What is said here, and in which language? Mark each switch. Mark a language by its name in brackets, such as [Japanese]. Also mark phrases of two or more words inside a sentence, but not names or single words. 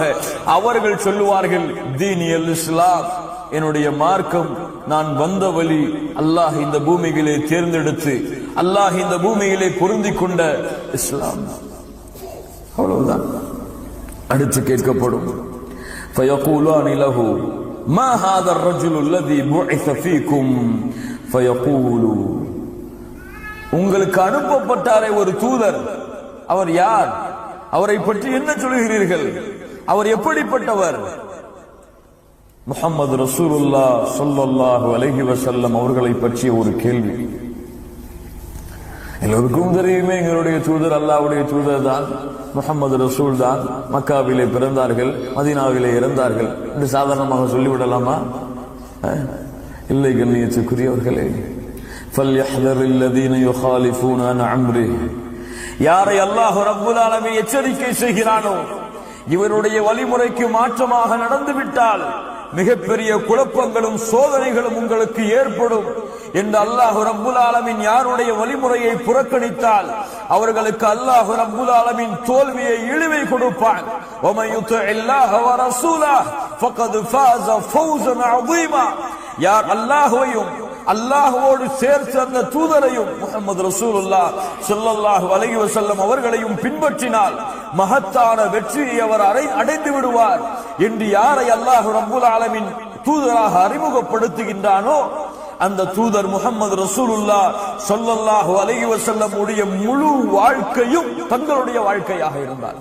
[Tamil] அவர்கள் சொல்லுவார்கள், [Arabic] ديني الإسلام, [Tamil] என்னுடைய மார்க்கம், நான் வந்த வழி, அல்லாஹ் இந்த பூமியிலே தேர்ந்தெடுத்து அல்லாஹ் இந்த பூமியிலே பொருந்தி கொண்ட இஸ்லாம். அவ்வளவுதான். அடுத்து கேட்கப்படும், [Arabic] فيقولان له ما هذا الرجل الذي بعث فيكم فيقول, [Tamil] உங்களுக்கு அனுப்பப்பட்டாரே ஒரு தூதர், அவர் யார்? அவரை பற்றி என்ன சொல்கிறீர்கள்? அவர் எப்படிப்பட்டவர்? [Arabic] محمد رسول الله صلى الله عليه وسلم [Tamil] அவர்களை பற்றிய ஒரு கேள்வி. எல்லோருக்கும் தெரியுமே, எங்களுடைய தூதர் அல்லாஹ்வுடைய தூதர் தான், முஹம்மது ரசூல் தான். மக்காவிலே பிறந்தார்கள், மதீனாவிலே இறந்தார்கள் என்று சாதாரணமாக சொல்லிவிடலாமா? இல்லை கண்ணியத்துக்குரியவர்களே. [Arabic] فَلْيَحْذَرِ الَّذِينَ يُخَالِفُونَ عَنْ أَمْرِهِ, [Tamil] யாரை [Arabic] الله رب العالمين [Tamil] எச்சரிக்கை செய்கிறானோ இவருடைய வழிமுறைக்கு மாற்றமாக நடந்துவிட்டால் மிகப்பெரிய குழப்பங்களும் சோதனைகளும் உங்களுக்கு ஏற்படும் என்று [Arabic] الله رب العالمين [Tamil] யாருடைய வழிமுறையை புறக்கணித்தால் அவர்களுக்கு [Arabic] الله رب العالمين [Tamil] தோல்வியை, இழிவை கொடுப்பான். [Arabic] وَمَن يُطِعِ اللَّهَ وَرَسُولَهُ فَقَدْ فَازَ فَوْزًا عَظِيمًا, [Tamil] யார் அல்லாஹ்வையும் அல்லாஹ்வோடு சேர்த்து அந்த தூதரையும் [Arabic] محمد رسول الله صلى الله عليه وسلم [Tamil] அவர்களையும் பின்பற்றினால் மகத்தான வெற்றியை அவர் அடைந்து விடுவார் என்று யாரை [Arabic] الله رب العالمين [Tamil] தூதராக அறிமுகப்படுத்துகின்றானோ அந்த தூதர் [Arabic] محمد رسول الله صلى الله عليه وسلم [Tamil] உடைய முழு வாழ்க்கையும் தங்களுடைய வாழ்க்கையாக இருந்தார்.